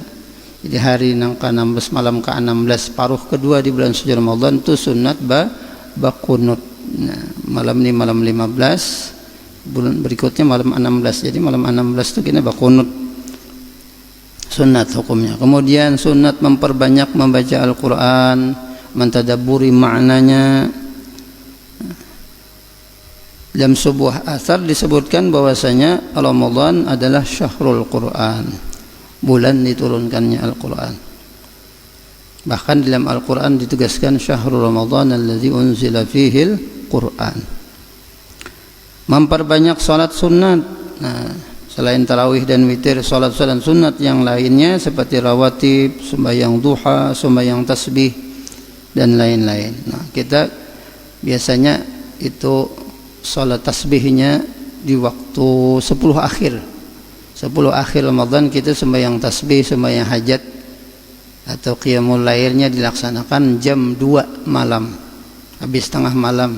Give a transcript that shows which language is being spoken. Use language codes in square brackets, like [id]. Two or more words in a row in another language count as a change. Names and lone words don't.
[id] Jadi hari nang ke-16 malam ke-16 paruh kedua di bulan suci Ramadan itu sunat bakunut. Nah, malam ini malam 15, bulan berikutnya malam 16. Jadi malam 16 itu kena bakunut. Sunat hukumnya. Kemudian sunat memperbanyak membaca Al-Qur'an, mentadabburi maknanya. Dalam sebuah asar disebutkan bahwasanya Ramadan adalah [ar] syahrul Qur'an, [id] bulan diturunkannya Al-Qur'an. Bahkan dalam Al-Quran ditugaskan [ar] syahrul Ramadan alladzi unzila fihil Qur'an. [id] Memperbanyak salat sunat. Nah, selain tarawih dan witir, salat-salat sunat yang lainnya seperti rawatib, sembahyang duha, sembahyang tasbih dan lain-lain. Nah, kita biasanya itu salat tasbihnya di waktu 10 akhir. 10 akhir Ramadan kita sembahyang tasbih, sembahyang hajat atau qiyamul lailnya dilaksanakan jam 2 malam, habis tengah malam.